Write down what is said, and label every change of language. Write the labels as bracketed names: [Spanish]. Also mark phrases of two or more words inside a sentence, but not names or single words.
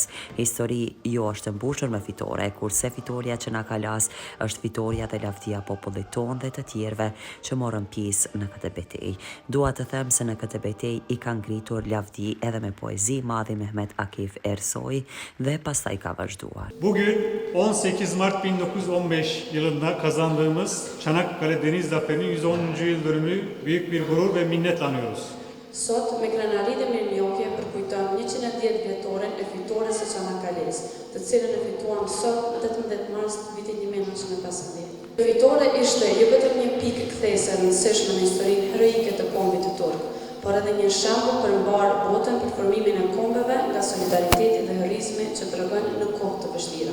[Albanian] Histori jo është mbushur me fitore, kurse fitoria e Çanakkale's është fitoria dhe lavdia popullit tonë dhe të tjerëve që morën pjesë në këtë betejë. Dua të them se në këtë betejë i ka ngritur lavdi edhe me poezi madhi Mehmet Akif Ersoi dhe pastaj ka vazhduar. [Turkish] Bugün 18 Mart 1915 yılında kazandığımız Çanakkale Deniz Zaferi'nin 110. yıl dönümü büyük bir gurur ve minnetle anıyoruz. [Albanian] Sot, me krenari dhe mirënjohje përkujtojmë 110 vjetoren e fitores së Çanakkale's, të cilën e fituam sot 18 mars vitin 1915. Fitore ishte jo vetëm një pikë kthese e rëndësishme në historinë heroike të kombit të turk, por edhe një shembull për mbar botën për formimin e kombeve nga solidariteti dhe heroizmi që tregojnë në kohë të vështira.